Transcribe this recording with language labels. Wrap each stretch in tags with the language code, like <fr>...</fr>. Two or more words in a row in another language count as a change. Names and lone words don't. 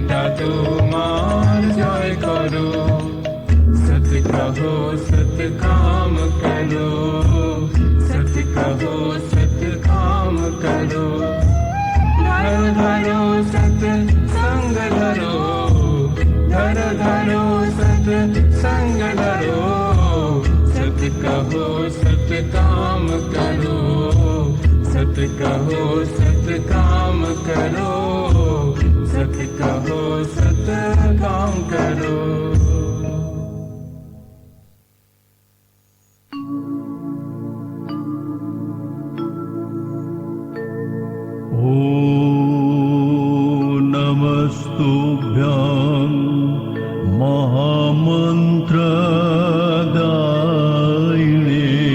<bn>তোমার জয় করো,</bn> <hi>सत कहो सत काम करो, सत कहो सत काम करो, धरो धरो सत संग धरो, धरो धरो सत संग धरो, सत कहो सत काम करो, सत कहो सत काम करो, सत कहो सत काम करो।</hi> <sa>ॐ नमस्तुभ्यं महामन्त्रदायिने</sa>